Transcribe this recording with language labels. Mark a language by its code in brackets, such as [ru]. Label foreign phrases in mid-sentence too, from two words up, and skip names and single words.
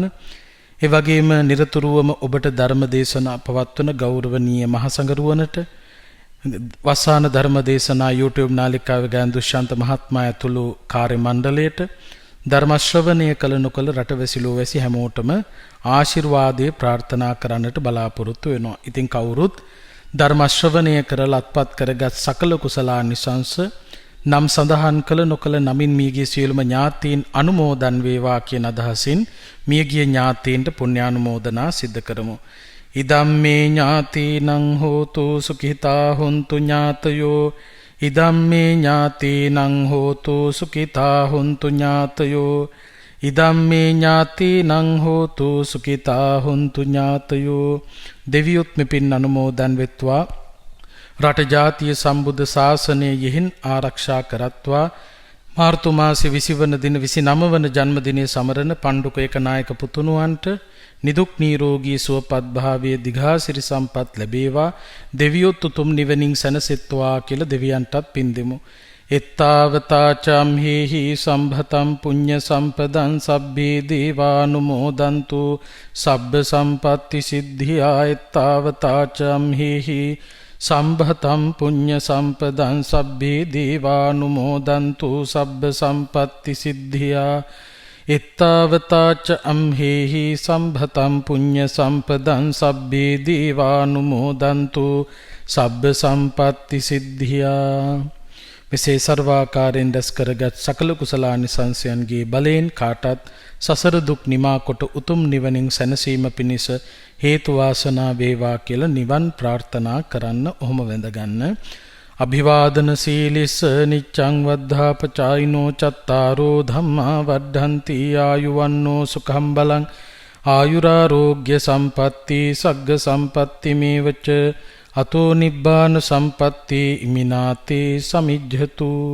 [si] ඒ වගේම නිරතුරුවම ඔබට ධර්ම දේශනා පවත්වන ගෞරවනීය මහසඟරුවනට, වස්සාන ධර්ම දේශනා YouTube නාලිකාවේ ගායන දුෂ්‍යන්ත මහත්මයා ඇතුළු කාර්ය මණ්ඩලයට, ධර්ම ශ්‍රවණය කළ නොකළ රටවැසිලෝ වැසි හැමෝටම ආශිර්වාදයේ ප්‍රාර්ථනා කරන්නට බලාපොරොත්තු වෙනවා. ඉතින් කවුරුත් ධර්ම ශ්‍රවණය කරලා අත්පත් කරගත් සකල කුසලානිසංස නම් සඳහන් කළ නොකළ නමින් මියගිය සියලුම ඥාතීන් අනුමෝදන් වේවා කියන අදහසින් මියගිය ඥාතීන්ට පුණ්‍යානුමෝදනා සිද්ධ කරමු. [pi] ඉදම්මේ ඥාතීනං හෝතු සුඛිතා හොන්තු ඥාතයෝ ඉදම්මේ ඥාතීනං හෝතු සුඛිතා හොන්තු ඥාතයෝ ඉදම්මේ ඥාතීනං හෝතු සුඛිතා හොන්තු ඥාතයෝ. [si] දෙවියොත් මෙපින් අනුමෝදන් වෙත්වා. රට ජාතිය සම්බුද්ධ ශාසනය යෙහින් ආරක්ෂා කරත්වා. මාර්තු මාසේ 20 වන දින 29 වන ජන්මදිනයේ සමරන පණ්ඩුක ඒකනායක පුතුණුවන්ට නිදුක් නිරෝගී සුවපත් භාවයේ දිඝාසිරි සම්පත් ලැබේවා. දෙවියොත් උතුම් නිවනින් සැනසෙත්වා කියලා දෙවියන්ටත් පින් දෙමු. [pi] එත්තාවතා චම්හෙහි සම්භතම් පුඤ්ඤ සම්පදං සබ්බේ දේවානුමෝදන්තු සබ්බ සම්පත්ති සිද්ධියා. එත්තාවතා චම්හෙහි සම්භතම් පුඤ්ඤ සම්පදං සබ්බේ දේවානුමෝදන්තු සබ්බ සම්පත්ති සිද්ධියා. එත්තාවතාච අම්හෙහි සම්භතම් පුඤ්ඤ සම්පදං සබ්බේ දේවානුමෝදන්තු සබ්බ සම්පත්ති සිද්ධියා. [si] මෙසේ සර්වාකාරයෙන් දැස් කරගත් සකල කුසලානිසංසයන්ගේ බලයෙන් කාටත් සසර දුක් නිමා කොට උතුම් නිවනින් සැනසීම පිණිස හේතු වාසනා වේවා කියලා නිවන් ප්‍රාර්ථනා කරන්න. ඔහොම වැඳගන්න. [pi] අභිවාදන සීලිස්ස නිච්ඡං වද්ධාපචායිනෝ චත්තාරෝ ධම්මා වඩ්ඩන්ති ආයුවන්නෝ සුඛං බලං ආයුරාෝග්‍ය සම්පatti සග්ග සම්පatti මේවච අතෝ නිබ්බාන සම්පatti ඉමිනාතේ සමිජ්ජතු.